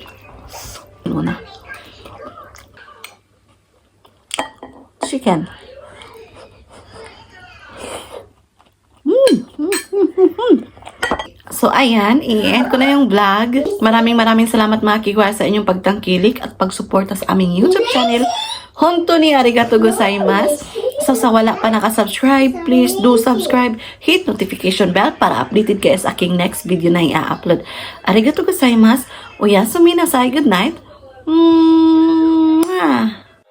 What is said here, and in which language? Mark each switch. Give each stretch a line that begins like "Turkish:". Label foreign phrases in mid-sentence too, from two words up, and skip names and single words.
Filipino: Muna. Chicken. So, ayan, i-end ko na yung vlog. Maraming salamat mga kigwars sa inyong pagtangkilik at pagsuporta sa aming YouTube channel.
Japanese: 本当に ありがとう ございます.
Filipino: So, sa wala pa nakasubscribe,
English: please do subscribe. Hit notification bell
Filipino: para updated kayo sa aking
English: next video
Filipino: na i-upload.
Japanese: ありがとう ございます。 おやすみなさい.
English: Good night.